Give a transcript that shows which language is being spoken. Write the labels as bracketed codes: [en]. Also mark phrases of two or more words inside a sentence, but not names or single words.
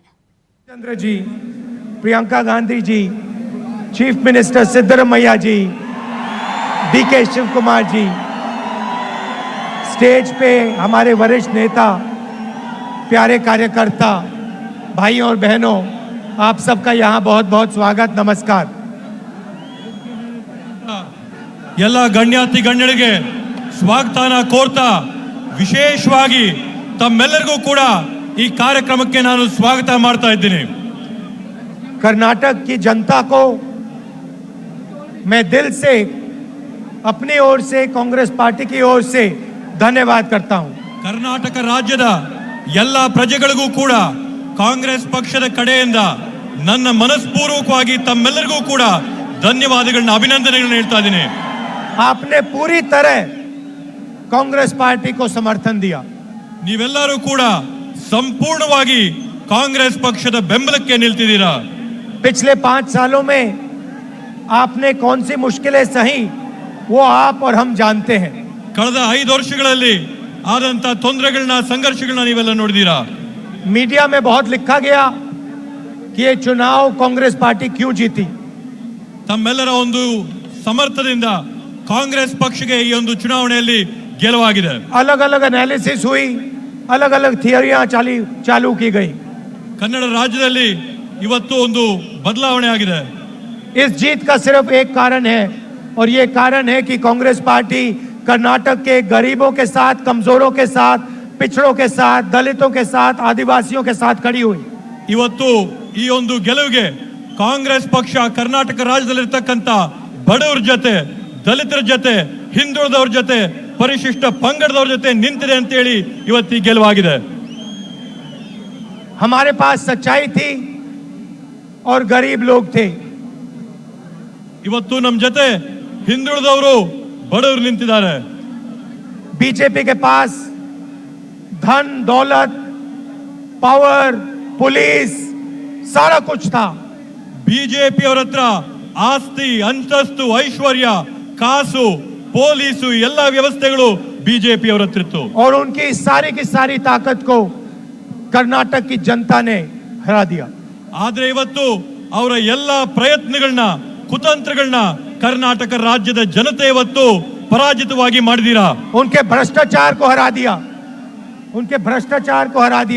[hi] चंद्र जी, प्रियंका गांधी जी, [en] Chief Minister [hi] सिद्धरमैया जी, डीके शिव कुमार जी, स्टेज पे हमारे वरिष्ठ नेता, प्यारे कार्यकर्ता, भाई और बहनों, आप सबका यहाँ बहुत बहुत स्वागत, नमस्कार। [kn] ಎಲ್ಲ ಗಣ್ಯಾತಿ ಗಣ್ಯರಿಗೆ ಸ್ವಾಗತನ ಕೋರ್ತಾ ವಿಶೇಷವಾಗಿ ತಮ್ಮೆಲ್ಲರಿಗೂ ಕೂಡ ಈ ಕಾರ್ಯಕ್ರಮಕ್ಕೆ ನಾನು ಸ್ವಾಗತ ಮಾಡ್ತಾ ಇದ್ದೀನಿ। [hi] कर्नाटक की जनता को मैं दिल से, अपनी ओर से, कांग्रेस पार्टी की ओर से धन्यवाद करता हूं। [kn] ಕರ್ನಾಟಕ ರಾಜ್ಯದ ಎಲ್ಲ ಪ್ರಜೆಗಳಿಗೂ ಕೂಡ ಕಾಂಗ್ರೆಸ್ ಪಕ್ಷದ ಕಡೆಯಿಂದ ನನ್ನ ಮನಸ್ಪೂರ್ವಕವಾಗಿ ತಮ್ಮೆಲ್ಲರಿಗೂ ಕೂಡ ಧನ್ಯವಾದಗಳನ್ನ, ಅಭಿನಂದನೆಗಳನ್ನ ಹೇಳ್ತಾ ಇದ್ದೀನಿ। [hi] आपने पूरी तरह कांग्रेस पार्टी को समर्थन दिया। [kn] ನೀವೆಲ್ಲರೂ ಕೂಡ ಸಂಪೂರ್ಣವಾಗಿ ಕಾಂಗ್ರೆಸ್ ಪಕ್ಷದ ಬೆಂಬಲಕ್ಕೆ ನಿಲ್ತಿದ್ದೀರಾ। [hi] पिछले 5 सालों में आपने कौन सी मुश्किलें सही, वो आप और हम जानते हैं। [kn] ಕಳೆದ 5 ವರ್ಷಗಳಲ್ಲಿ ಆದಂತ ತೊಂದರೆಗಳನ್ನ, ಸಂಘರ್ಷಗಳನ್ನ ನೀವೆಲ್ಲ ನೋಡಿದೀರಾ। [hi] मीडिया में बहुत लिखा गया कि ये चुनाव कांग्रेस पार्टी क्यों जीती। [kn] ತಮ್ಮೆಲ್ಲರ ಒಂದು ಸಮರ್ಥದಿಂದ ಕಾಂಗ್ರೆಸ್ ಪಕ್ಷಕ್ಕೆ ಈ ಒಂದು ಚುನಾವಣೆಯಲ್ಲಿ ಗೆಲುವಾಗಿದೆ. [hi] अलग अलग एनालिसिस हुई, अलग अलग थियरियां चालू की गई. [kn] ಕನ್ನಡ ರಾಜ್ಯದಲ್ಲಿ ಇವತ್ತು ಒಂದು ಬದಲಾವಣೆ ಆಗಿದೆ. [hi] इस जीत का सिर्फ एक कारण है, और ये कारण है कि कांग्रेस पार्टी कर्नाटक के गरीबों के साथ, कमजोरों के साथ, पिछड़ों के साथ, दलितों के साथ, आदिवासियों के साथ खड़ी हुई. [kn] ಇವತ್ತು ಈ ಒಂದು ಗೆಲುವಿಗೆ ಕಾಂಗ್ರೆಸ್ ಪಕ್ಷ ಕರ್ನಾಟಕ ರಾಜ್ಯದಲ್ಲಿರ್ತಕ್ಕಂಥ ಬಡವರ ಜೊತೆ, ದಲಿತರ ಜೊತೆ, ಹಿಂದುಳಿದವ್ರ ಜೊತೆ, ಪರಿಶಿಷ್ಟ ಪಂಗಡದವ್ರ ಜೊತೆ ನಿಂತಿದೆ ಅಂತ ಹೇಳಿ ಇವತ್ತು ಈ ಗೆಲುವಾಗಿದೆ. [hi] हमारे पास सच्चाई थी और गरीब लोग थे. [kn] ಇವತ್ತು ನಮ್ಮ ಜೊತೆ ಹಿಂದುಳಿದವರು, ಬಡವರು ನಿಂತಿದ್ದಾರೆ. [hi] बीजेपी के पास धन, दौलत, पावर, पुलिस, सारा कुछ था. [kn] ಬಿಜೆಪಿ ಅವರ ಹತ್ರ ಆಸ್ತಿ, ಅಂತಸ್ತು, ಐಶ್ವರ್ಯ, ಕಾಸು, ಪೊಲೀಸು ಎಲ್ಲ ವ್ಯವಸ್ಥೆಗಳು ಬಿಜೆಪಿ ಅವರ ಹತ್ರ ಇತ್ತು. [hi] और उनकी सारी की सारी ताकत को कर्नाटक की जनता ने हरा दिया. [kn] ಆದ್ರೆ ಇವತ್ತು ಅವರ ಎಲ್ಲ ಪ್ರಯತ್ನಗಳನ್ನ, ಕುತಂತ್ರಗಳನ್ನ ಕರ್ನಾಟಕ ರಾಜ್ಯದ ಜನತೆ ಇವತ್ತು ಪರಾಜಿತವಾಗಿ ಮಾಡಿದೀರಾ. [hi] उनके भ्रष्टाचार को हरा दिया, उनके भ्रष्टाचार को हरा दिया.